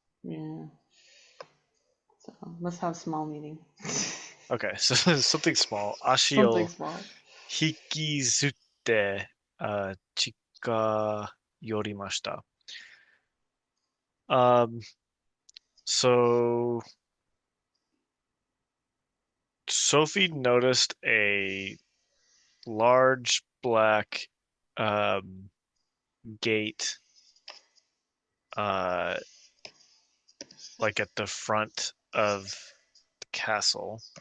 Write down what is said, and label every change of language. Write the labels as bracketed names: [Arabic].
[English] Yeah. So must have small meaning. Okay, so something small. 足 Something [Japanese] を [English] small. [Japanese] 引きずって、近寄りました。 [English] So Sophie noticed a large black gate like at the front of the castle,